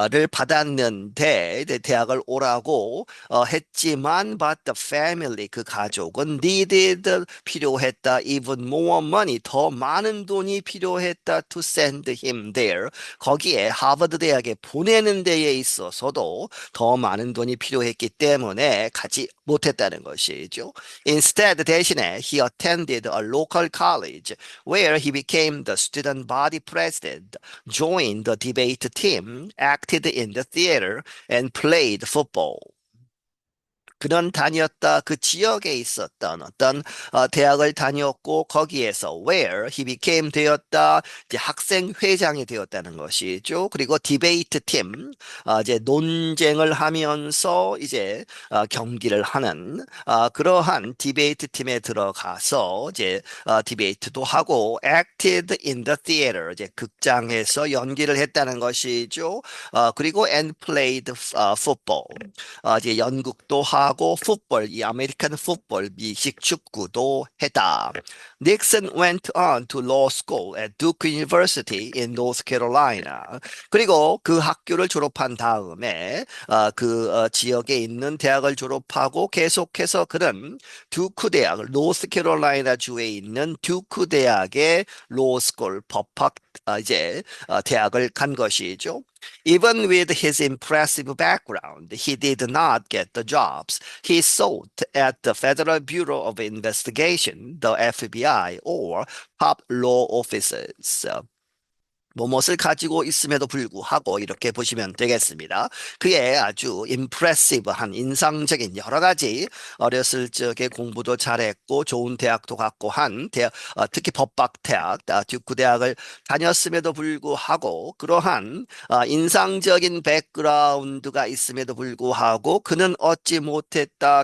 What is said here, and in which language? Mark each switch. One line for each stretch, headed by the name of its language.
Korean: 받았는데 이제 대학을 오라고 했지만
English: but the family
Korean: 그 가족은 needed 필요했다
English: even more money
Korean: 더 많은 돈이 필요했다
English: to send him there
Korean: 거기에 하버드 대학에 보내는 데에 있어서도 더 많은 돈이 필요했기 때문에 가지 못했다는 것이죠.
English: Instead, 대신에 he attended a local college where he became the student body president, joined the debate team, acted in the theater, and played football.
Korean: 그런 다녔다 그 지역에 있었던 어떤 대학을 다녔고 거기에서
English: where he became
Korean: 되었다 이제 학생 회장이 되었다는 것이죠. 그리고 디베이트 팀 이제 논쟁을 하면서 이제 경기를 하는 그러한 디베이트 팀에 들어가서 이제 디베이트도 하고
English: acted in the theater
Korean: 이제 극장에서 연기를 했다는 것이죠. 그리고
English: and played football
Korean: 이제 연극도 하고 풋볼, 이 아메리칸 풋볼, 미식 축구도 했다.
English: Nixon went on to law school at Duke University in North Carolina.
Korean: 그리고 그 학교를 졸업한 다음에 지역에 있는 대학을 졸업하고 계속해서 그는 듀크 대학, 노스캐롤라이나 주에 있는 듀크 대학의 로스쿨 법학 이제 대학을 간 것이죠.
English: Even with his impressive background, he did not get the jobs he sought at the Federal Bureau of Investigation, the FBI, or top law offices.
Korean: 뭐뭇을 가지고 있음에도 불구하고 이렇게 보시면 되겠습니다. 그의 아주 임프레시브한 인상적인 여러 가지 어렸을 적에 공부도 잘했고 좋은 대학도 갔고 한 대학, 특히 법학대학, 듀크 대학을 다녔음에도 불구하고 그러한 인상적인 백그라운드가 있음에도 불구하고 그는 얻지 못했다.